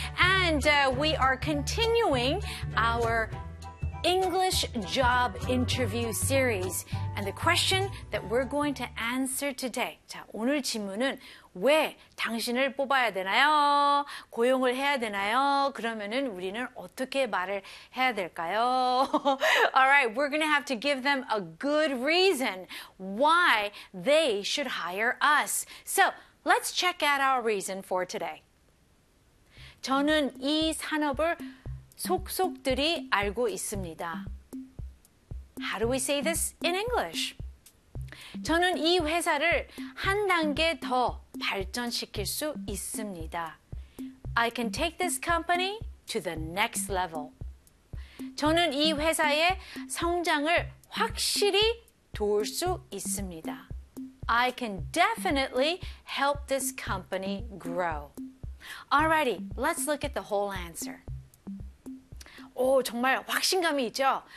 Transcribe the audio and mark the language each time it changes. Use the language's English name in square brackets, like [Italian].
[English] And we are continuing our English job interview series. And the question that we're going to answer today. [Korean] 자, 오늘 질문은 왜 당신을 뽑아야 되나요? 고용을 해야 되나요? 그러면은 우리는 어떻게 말을 해야 될까요? [English] All right, we're going to have to give them a good reason why they should hire us. So, let's check out our reason for today. [Korean] 저는 이 산업을 속속들이 알고 있습니다. [English] How do we say this in English? [Korean] 저는 이 회사를 한 단계 더 발전시킬 수 있습니다. [English] I can take this company to the next level. [Korean] 저는 이 회사의 성장을 확실히 도울 수 있습니다. [English] I can definitely help this company grow. Alrighty, let's look at the whole answer. [Korean] 오, 정말 확신감이 있죠?